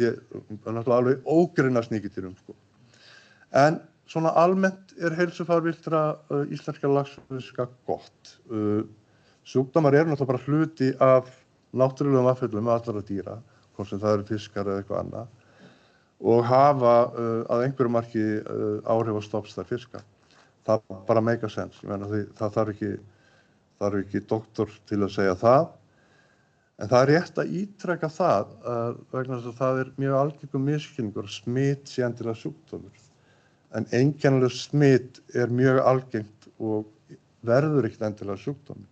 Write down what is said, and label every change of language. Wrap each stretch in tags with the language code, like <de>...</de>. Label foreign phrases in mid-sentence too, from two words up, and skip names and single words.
<is>Ég er náttúrulega alveg ógrynast nýkitýrum, sko. En svona almennt er heilsufar villtra íslenska laxfiska gott. Sjúkdómar eru náttúrulega bara hluti af náttúrulegum afföllum allra dýra, hvort sem það eru fiskar eða eitthvað annað, og hafa að einhverju marki áhrif á stofnstærð fiska. Það bara</is> <en>make a sense.</en> <is>Ég meina það þarf ekki doktor til að segja það. En það er rétt að ítreka það vegna þess að það er mjög algengur misskilningur að smit sé endilega sjúkdómur. En einkennileg smit er mjög algengt og verður ekkert endilega sjúkdómur.</is>